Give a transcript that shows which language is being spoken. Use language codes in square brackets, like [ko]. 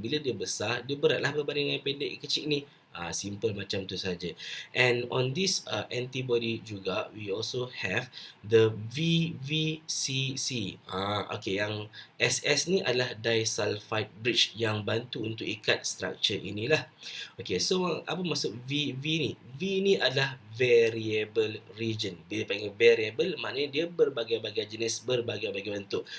[ms] Bila dia besar, dia beratlah berbanding dengan pendek kecil ni. Simple macam tu saja. [en] And on this antibody [ms] juga, [en] we also have the VVCC. [ms] Okay, yang SS ni adalah disulfide bridge yang bantu untuk ikat structure inilah. Okay, so apa maksud VV ni? V ni adalah variable region. Dia panggil variable, maknanya dia berbagai-bagai jenis, berbagai-bagai bentuk.